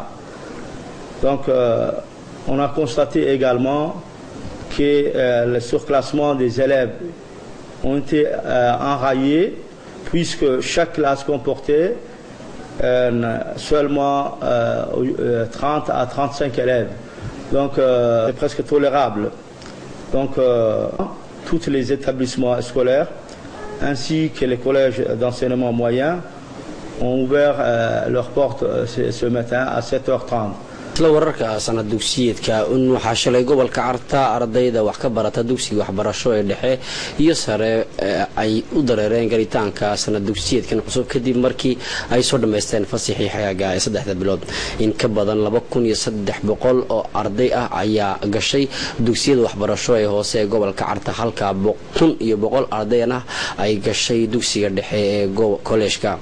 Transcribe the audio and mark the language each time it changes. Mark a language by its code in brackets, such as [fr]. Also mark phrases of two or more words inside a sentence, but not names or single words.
[fr] Donc, on a constaté également que le surclassement des élèves ont été enrayés, puisque chaque classe comportait seulement 30 à 35 élèves. Donc, c'est presque tolérable. Donc, tous les établissements scolaires ainsi que les collèges d'enseignement moyen ont ouvert leurs portes ce matin à 7h30. [so] isla wararka sanad dugsiyeedka waxaa shalay gobolka Arta ardayda wax ka barata dugsiga waxbarasho ee dhexe iyo sare ay u dareereen galitaanka sanad dugsiyeedkan cusub kadib markii ay soo dhameysteen fasaxii xagaaga ee 3 bilood. In ka badan 2300 oo arday ah ayaa gashay dugsiyada waxbarasho ee hoose ee gobolka Arta, halka 100 ardayna ay gashay dugsiga dhexe ee kolleejka.